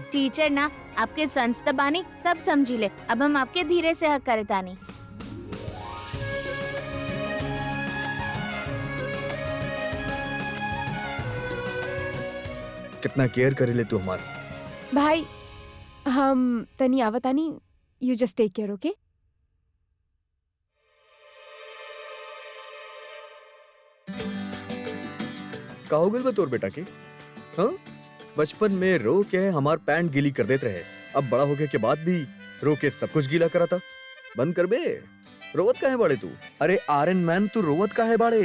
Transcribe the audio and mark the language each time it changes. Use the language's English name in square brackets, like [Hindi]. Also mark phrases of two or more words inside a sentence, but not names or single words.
[Bhojpuri] टीचर ना, आपके संस्था बानी, सब समझी ले। अब हम आपके धीरे से हक करे तानी। कितना केयर करे ले तू हमार। भाई हम तनी आवतानी, [English] You just take care, okay? [Bhojpuri] का हो गइल बा तोर बेटा के? हाँ? बचपन में रो के हमार पैंट गीली कर देते रहे, अब बड़ा होके के बाद भी रो के सब कुछ गीला करा था। बंद कर बे, रोवत काहे बाड़े तू? अरे आयरन मैन तू रोवत काहे बाड़े?